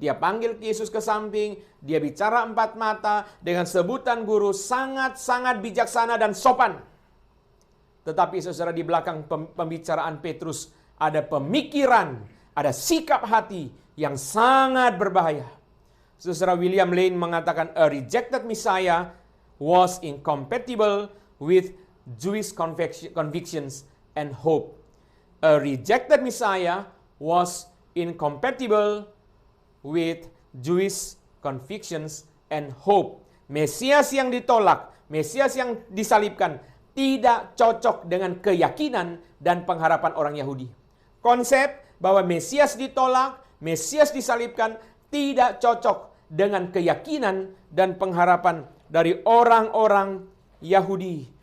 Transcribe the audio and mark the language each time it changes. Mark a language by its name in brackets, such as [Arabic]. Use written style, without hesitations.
[Indonesian] Dia panggil Yesus ke samping. Dia bicara empat mata dengan sebutan guru, sangat-sangat bijaksana dan sopan. Tetapi saudara, di belakang pembicaraan Petrus ada pemikiran, ada sikap hati yang sangat berbahaya. Saudara, William Lane mengatakan, [English] a rejected Messiah was incompatible with Jewish convictions and hope. A rejected Messiah was incompatible with Jewish convictions and hope. [Indonesian] Mesias yang ditolak, Mesias yang disalibkan, tidak cocok dengan keyakinan dan pengharapan orang Yahudi. Konsep bahwa Mesias ditolak, Mesias disalibkan, tidak cocok dengan keyakinan dan pengharapan dari orang-orang Yahudi.